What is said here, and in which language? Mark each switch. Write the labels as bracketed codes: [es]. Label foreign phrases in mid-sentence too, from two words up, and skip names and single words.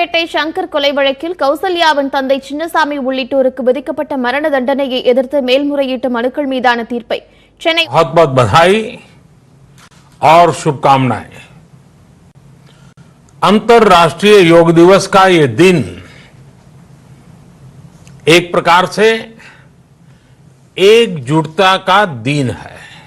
[ta] உளுந்தூர்பேட்டை சங்கர் கொலை வழக்கில் கௌசல்யாவின் தந்தை சின்னசாமி உள்ளிட்டோருக்கு விதிக்கப்பட்ட மரண தண்டனையை எதிர்த்து மேல்முறையீட்டு மனுக்கள் மீதான தீர்ப்பை சென்னை [hi] बहुत बहुत बधाई और शुभकामनाएं। अंतर्राष्ट्रीय योग दिवस का ये दिन एक प्रकार से एकजुटता का दिन है।